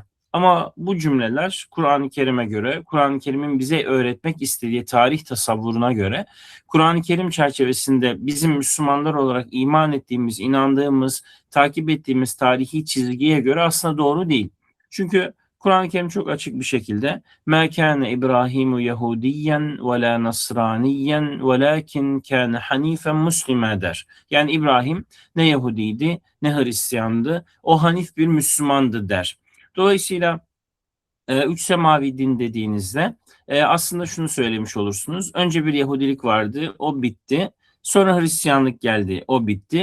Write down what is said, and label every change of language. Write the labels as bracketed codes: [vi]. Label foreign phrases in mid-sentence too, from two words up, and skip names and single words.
[tr] Ama bu cümleler Kur'an-ı Kerim'e göre, Kur'an-ı Kerim'in bize öğretmek istediği tarih tasavvuruna göre Kur'an-ı Kerim çerçevesinde bizim Müslümanlar olarak iman ettiğimiz, inandığımız, takip ettiğimiz tarihi çizgiye göre aslında doğru değil. Çünkü Kur'an-ı Kerim çok açık bir şekilde [ar] مَا كَانَ إِبْرَاهِيمُ يَهُودِيًّا وَلَا نَصْرَانِيًّا وَلَاكِنْ كَانَ حَن۪يفًا مُسْلِمًا der. [tr] Yani İbrahim ne Yahudiydi ne Hristiyandı, o hanif bir Müslümandı der. Dolayısıyla üç semavi din dediğinizde aslında şunu söylemiş olursunuz. Önce bir Yahudilik vardı, o bitti. Sonra Hristiyanlık geldi, o bitti.